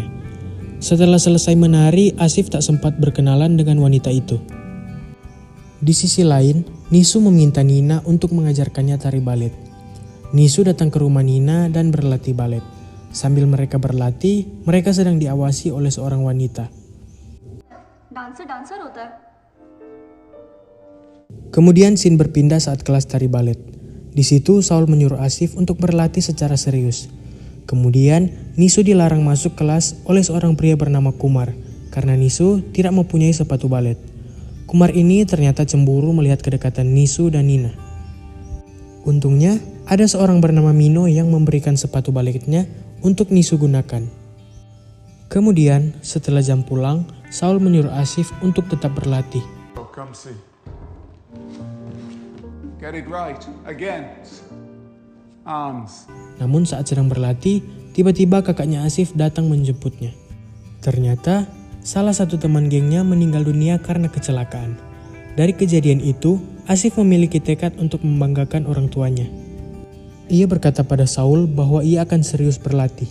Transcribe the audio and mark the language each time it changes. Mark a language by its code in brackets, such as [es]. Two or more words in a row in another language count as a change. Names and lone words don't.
[id] Setelah selesai menari, Asif tak sempat berkenalan dengan wanita itu. Di sisi lain, Nisu meminta Nina untuk mengajarkannya tari balet. Nisu datang ke rumah Nina dan berlatih balet. Sambil mereka berlatih, mereka sedang diawasi oleh seorang wanita. [hi] डांसर होता है. [id] Kemudian scene berpindah saat kelas tari balet. Di situ Saul menyuruh Asif untuk berlatih secara serius. Kemudian Nisu dilarang masuk kelas oleh seorang pria bernama Kumar karena Nisu tidak mempunyai sepatu balet. Kumar ini ternyata cemburu melihat kedekatan Nisu dan Nina. Untungnya ada seorang bernama Mino yang memberikan sepatu baletnya untuk Nisu gunakan. Kemudian setelah jam pulang, Saul menyuruh Asif untuk tetap berlatih. [en] Come see. Get it right. Again. Arms. [id] Namun saat sedang berlatih, tiba-tiba kakaknya Asif datang menjemputnya. Ternyata salah satu teman gengnya meninggal dunia karena kecelakaan. Dari kejadian itu, Asif memiliki tekad untuk membanggakan orang tuanya. Ia berkata pada Saul bahwa ia akan serius berlatih.